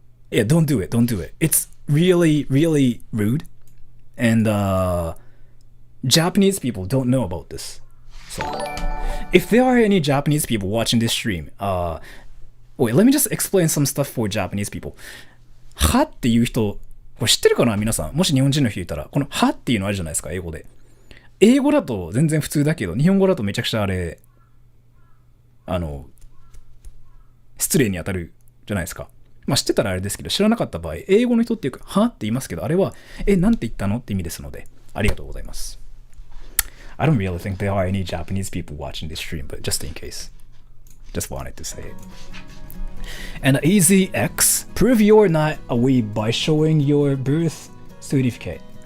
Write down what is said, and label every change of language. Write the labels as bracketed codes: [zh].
[en] Yeah, don't do it. It's really, really rude, and Japanese people don't know about this. So if there are any Japanese people watching this stream, wait, let me just explain some stuff for Japanese people. [ja] はっていう人、これ知ってるかな皆さん。もし日本人の人いたら、このはっていうのあるじゃないですか、英語で。英語だと全然普通だけど、日本語だとめちゃくちゃあれ、失礼に当たるじゃないですか。まあ知ってたらあれですけど、知らなかった場合、英語の人っていうか、はって言いますけど、あれは、なんて言ったのって意味ですので、 arigatou gozaimasu. [en] I don't really think there are any Japanese people watching this stream, but just in case. Just wanted to say it. And Easy X, prove you're not a weeb by showing your birth certificate.